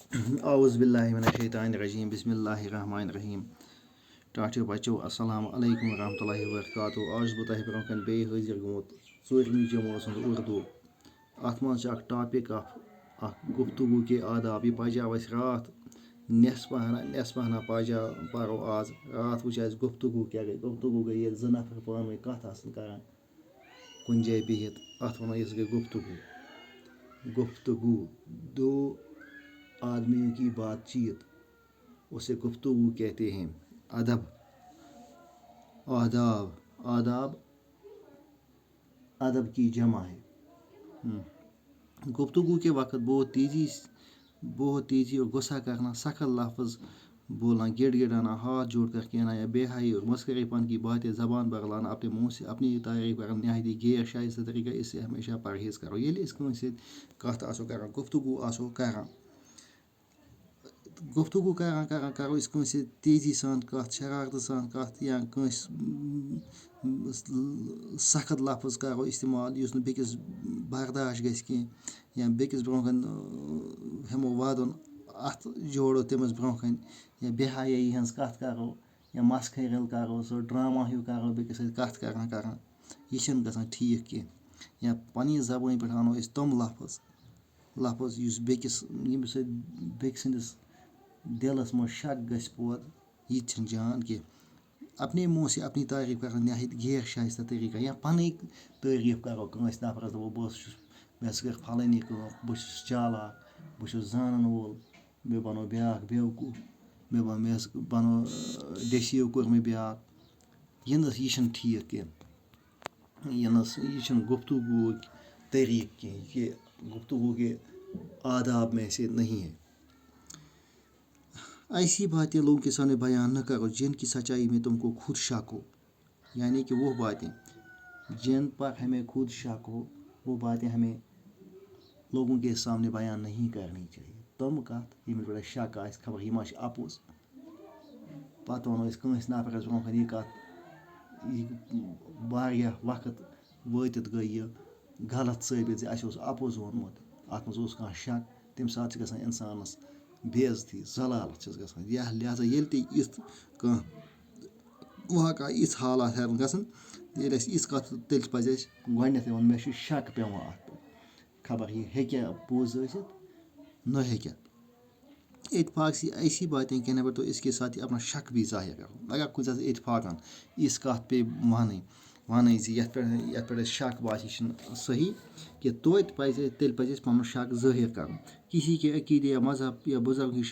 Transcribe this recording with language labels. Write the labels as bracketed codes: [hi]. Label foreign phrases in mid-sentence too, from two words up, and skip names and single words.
[ar] اعوذ باللہ من الشیطان الرجیم بسم اللہ الرحمن الرحیم [ks] ٹاٹھیو بچو [ar] السلام علیکم ورحمۃ اللہ وبرکاتہ [ks] آج بہٕ تۄہہِ برونٛہہ کَنہِ بیٚیہِ حٲضِر گوٚمُت 4ویں جمٲژ ہُنٛد اردوٗ اَتھ منٛز چھِ اَکھ ٹاپِک اَکھ [ur] گفتگوٗ کے آداب [ks] یہِ پَجاو اَسہِ راتھ نٮ۪صفہٕ ہنا پَرو آز راتھ وٕچھ اَسہِ گفتگوٗ کیٛاہ گٔے گفتگوٗ گٔے ییٚلہِ زٕ نفر پانہٕ ؤنۍ کَتھ آسَن کَران کُنہِ جایہِ بِہِتھ اَتھ وَنو أسۍ گٔے گفتگوٗ [ur] دو آدمیوں کی بات چیت اسے گفتگو کہتے ہیں [ks] ادب [ur] آداب ادب کی جمع ہے گفتگو کے وقت بہت تیزی اور غصہ کرنا سخت لفظ بولنا گڑ گڑانا ہاتھ جوڑ کر کہنا یا بے حیائی اور مسخرے پن کی باتیں زبان پر لانا اپنے منہ سے اپنی تعریف کرنا نہایتی غیر شائستہ طریقہ اس سے ہمیشہ پرہیز کرو [ks] ییٚلہِ أسۍ کٲنٛسہِ سۭتۍ کَتھ آسو کران [ur] گفتگوٗ آسو کران [ks] گفتگوٗ کران کرو أسۍ کٲنٛسہِ سۭتۍ تیزی سان کَتھ شرارتہٕ سان کَتھ یا کٲنٛسہِ سخت لفظ کرو استعمال یُس نہٕ بیٚکِس برداش گژھِ کینٛہہ یا بیٚکِس برونٛہہ کَنۍ ہٮ۪مو وَدُن اَتھ جوڑو تٔمِس برونٛہہ کَنۍ یا بے حیٲیی ہٕنٛز کَتھ کَرو یا مسخٔرِل کَرو سُہ ڈرٛاما ہیوٗ کَرو بیٚکِس سۭتۍ کَتھ کران یہِ چھِنہٕ گژھان ٹھیٖک کینٛہہ یا پنٛنہِ زبٲنۍ پٮ۪ٹھ اَنو أسۍ تِم لفظ یُس ییٚمہِ سۭتۍ بیٚکہِ سٕنٛدِس دِلَس منٛز شک گژھِ پٲدٕ یہِ تہِ چھِنہٕ جان کینٛہہ [ur] اپنے منہ سے اپنی تعریف کرنا نہایت غیر شائستہ طریقہ [ks] یا پنٕنۍ تعریف کرو کٲنٛسہِ نفرس دَپو بہٕ چھُس مےٚ ہسا کٔر پھلٲنی کٲم بہٕ چھُس چالاک بہٕ چھُس زانن وول مےٚ بنو بیٛاکھ بیوقوٗف مےٚ حظ بنو ڈیٚسیٖو کوٚر مےٚ بیٛاکھ یہِ چھِنہٕ ٹھیٖک کینٛہہ یہِ چھِنہٕ گفتگوٗوُک طریٖقہٕ کینٛہہ یہِ [ur] گفتگوٗ کے آداب میں سے نہیں ہے ایسی باتیں لوگوں کے سامنے بیان نہ کرو جن کی سچائی میں تم کو خود شک ہو یعنی کہ وہ باتیں جن پر ہمیں خود شک ہو وہ باتیں ہمیں لوگوں کے سامنے بیان نہیں کرنی چاہیے [ks] تم کَتھ ییٚمِس پٮ۪ٹھ اَسہِ شک آسہِ خبر یہِ ما چھِ اَپُز پَتہٕ وَنو أسۍ کٲنٛسہِ نفرَس برونٛہہ کَنہِ یہِ کَتھ یہِ واریاہ وقت وٲتِتھ گٔے یہِ غلط ثٲبِت زِ اَسہِ اوس اَپُز ووٚنمُت اَتھ منٛز اوس کانٛہہ شک تَمہِ ساتہٕ چھِ گژھان اِنسانَس بے عزتی ضلالت چھَس گژھان لہذا ییٚلہِ تہِ یِژھ کانٛہہ واقعہ یِژھ حالات ہٮ۪کن گژھن ییٚلہِ اَسہِ یِژھ کَتھ تیٚلہِ پَزِ اَسہِ گۄڈنٮ۪تھٕے وَنُن مےٚ چھُ شک پیٚوان اَتھ پٮ۪ٹھ خبر یہِ ہیٚکیٛاہ پوٚز ٲسِتھ نہ ہیٚکیٛاہ [ur] اتفاق سے ایسی باتیں کہنے پر تو اس کے ساتھ ہی اپنا شک بھی ظاہر کرو [ks] اگر کُنہِ ساتہٕ اتفاقن یِژھ کَتھ پیٚیہِ وَنٕنۍ زِ یَتھ پٮ۪ٹھ اَسہِ شک باسہِ یہِ چھِنہٕ صحیح کہِ تیٚلہِ پَزِ اَسہِ پَنُن شک ظٲہر کَرُن [ur] کسی کے عقیدے یا مذہب یا بُزرگ کی